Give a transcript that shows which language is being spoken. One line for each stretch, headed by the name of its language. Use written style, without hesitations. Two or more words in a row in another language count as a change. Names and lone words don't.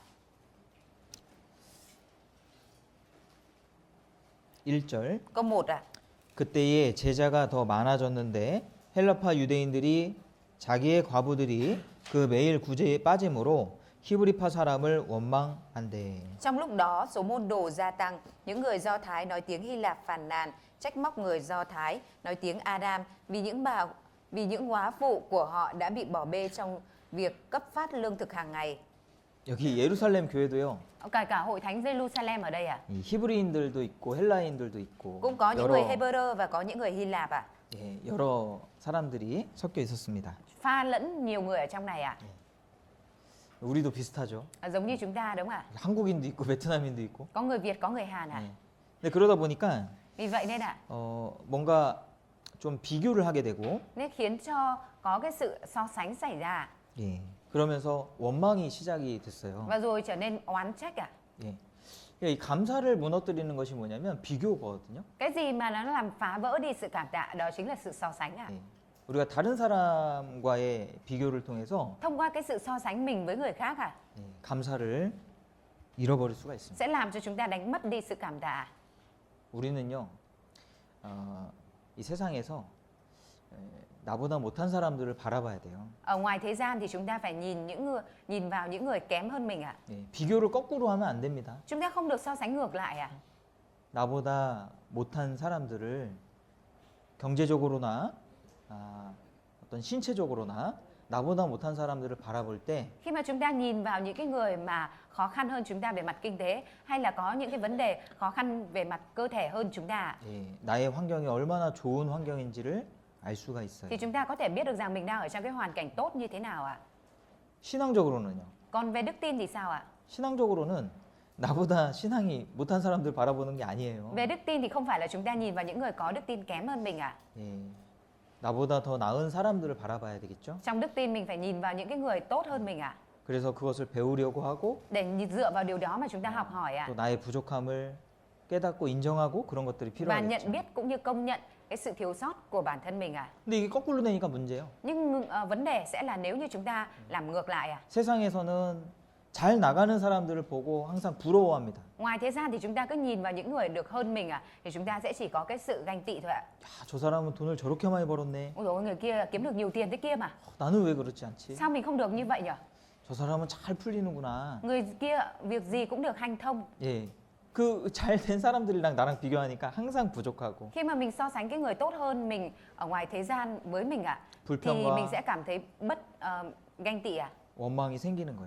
Korean: 1절
Vietnamese: Câu 1
Korean: 그때에 제자가 더 많아졌는데 헬라파 유대인들이 자기의 과부들이 그 매일 구제에 빠짐으로 히브리파 사람을 원망한대.
Vietnamese: Trong lúc đó, số môn đồ gia tăng, những người Do Thái nói tiếng Hy Lạp phàn nàn, trách móc người Do Thái nói tiếng Aram vì những góa phụ của họ đã bị bỏ bê trong việc cấp phát lương thực hàng ngày.
Korean: 여기 예루살렘 교회도요.
Vietnamese: Cả hội thánh Jerusalem ở đây à?
Korean: 이 히브리인들도 있고 헬라인들도 있고
Vietnamese: Cũng có những người Hebrew và có những người Hy Lạp à?
Korean: 예, 여러 사람들이 섞여 있었습니다.
Vietnamese: Pha lẫn nhiều người ở trong này à?
Korean: 우리도 비슷하죠.
Vietnamese: Giống như chúng ta đúng không ạ?
Korean: 한국인도 있고 베트남인도 있고.
Vietnamese: Có người Việt, có người Hàn à?
Korean: 예. 근데 그러다 보니까
Vietnamese: Vì vậy nên ạ,
Korean: 뭔가 좀 비교를 하게 되고
Vietnamese: nên khiến cho có cái sự so sánh xảy ra
Korean: 예. 그러면서 원망이 시작이 됐어요.
Vietnamese: và rồi trở nên oán trách à?
Korean: 예. 이 감사를 무너뜨리는 것이 뭐냐면 비교거든요.
Vietnamese: Cái gì mà nó làm phá vỡ đi sự cảm tạ đó chính là sự so sánh à?
Korean: 예. 우리가 다른 사람과의 비교를 통해서
Vietnamese: Thông qua cái sự so sánh mình với người khác à?
Korean: 예, 감사를 잃어버릴 수가 있습니다.
Vietnamese: Sẽ làm cho chúng ta đánh mất đi sự cảm tạ.
Korean: 우리는요, 이 세상에서 나보다 못한 사람들을 바라봐야 돼요.
Vietnamese: Ở ngoài thế gian thì chúng ta phải nhìn vào những người kém hơn mình à?
Korean: 예, 비교를 거꾸로 하면 안 됩니다.
Vietnamese: Chúng ta không được so sánh ngược lại à?
Korean: 나보다 못한 사람들을 경제적으로나 어떤 신체적으로나 나보다 못한 사람들을 바라볼 때
Vietnamese: Khi mà chúng ta nhìn vào những cái người mà khó khăn hơn chúng ta về mặt kinh tế hay là có những cái vấn đề khó khăn về mặt cơ thể hơn chúng ta
Korean: 예, 나의 환경이 얼마나 좋은 환경인지를 알 수가 있어요.
Vietnamese: thì chúng ta có thể biết được rằng mình đang ở trong cái hoàn cảnh tốt như thế nào ạ?
Korean: 신앙적으로는요.
Vietnamese: Còn về đức tin thì sao ạ?
Korean: 신앙적으로는 나보다 신앙이 못한 사람들 바라보는 게 아니에요.
Vietnamese: Về đức tin thì không phải là chúng ta nhìn vào những người có đức tin kém hơn mình ạ?
Korean: 예, 나보다 더 나은 사람들을 바라봐야 되겠죠.
Vietnamese: Trong đức tin mình phải nhìn vào những cái người tốt hơn mình ạ?
Korean: 그래서 그것을 배우려고 하고
Vietnamese: Để dựa vào điều đó mà chúng ta học hỏi ạ?
Korean: 또 나의 부족함을 깨닫고 인정하고 그런 것들이
Vietnamese: Và nhận
Korean: 필요하겠죠.
Vietnamese: biết cũng như công nhận cái sự thiếu sót của bản thân mình ạ?
Korean: 근데 이게 거꾸로 되니까 문제예요.
Vietnamese: Nhưng vấn đề sẽ là nếu như chúng ta làm ngược lại ạ?
Korean: 세상에서는 잘 나가는 사람들을 보고 항상 부러워합니다.
Vietnamese: Ngoài thế gian thì chúng ta cứ nhìn vào những người được hơn mình ạ, thì chúng ta sẽ chỉ có cái sự ganh tị thôi ạ.
Korean: 야, 저 사람은 돈을 저렇게 많이 벌었네.
Vietnamese: Ôi dồi, người kia kiếm được nhiều tiền thế kia mà.
Korean: 나는 왜 그렇지 않지?
Vietnamese: Sao mình không được như vậy nhỉ?
Korean: 저 사람은 잘 풀리는구나.
Vietnamese: Người kia việc gì cũng được hanh thông.
Korean: 예. 그 잘 된 사람들이랑 나랑 비교하니까 항상 부족하고
Vietnamese: Khi mà mình so sánh cái người tốt hơn mình ở ngoài thế gian với mình ạ, thì
Korean: 불평과
Vietnamese: mình sẽ cảm thấy ganh tị à,
Korean: 원망이 생기는 거예요.